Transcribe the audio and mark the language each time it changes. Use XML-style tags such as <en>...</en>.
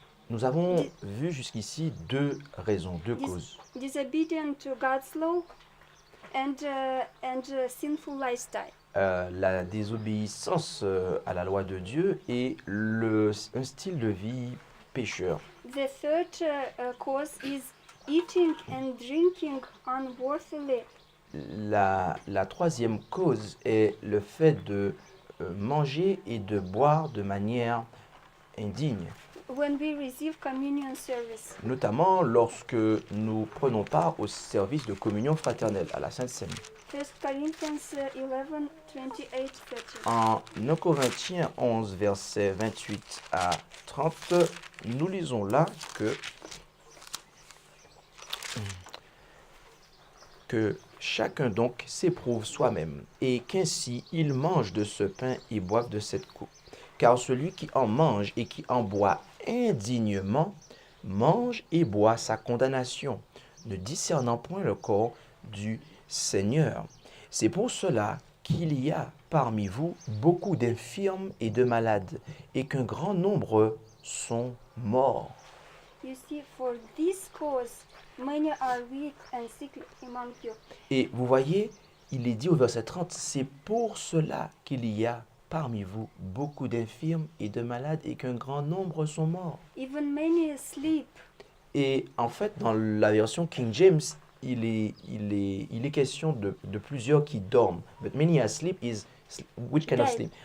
<fr>Nous avons vu jusqu'ici deux raisons, deux causes.</fr> <en>Disobedient to God's law and sinful lifestyle.</en> <fr>La désobéissance à la loi de Dieu et un style de vie pécheur.</fr> <en>The third cause is eating and drinking unworthily.</en> <fr>La troisième cause est le fait de manger et de boire de manière indigne.</fr> <en>When we receive communion service.</en> <fr>Notamment lorsque nous prenons part au service de communion fraternelle, à la Sainte Seine.</fr> <en>1 Corinthians 11, 28, 30.</en> <fr>En 1 Corinthiens 11, versets 28 à 30, nous lisons là que chacun donc s'éprouve soi-même, et qu'ainsi il mange de ce pain et boive de cette coupe. Car celui qui en mange et qui en boit indignement mange et boit sa condamnation, ne discernant point le corps du Seigneur. C'est pour cela qu'il y a parmi vous beaucoup d'infirmes et de malades, et qu'un grand nombre sont morts.</fr> <en>You see, for this cause, many are weak and sick among you.</en> <fr>Et vous voyez, il est dit au verset 30, c'est pour cela qu'il y a parmi vous beaucoup d'infirmes et de malades, et qu'un grand nombre sont morts.</fr> <en>Even many sleep.</en> <fr>Et en fait, dans la version King James, il est question de plusieurs qui dorment.</fr> <en>But many asleep is which kind of sleep?</en>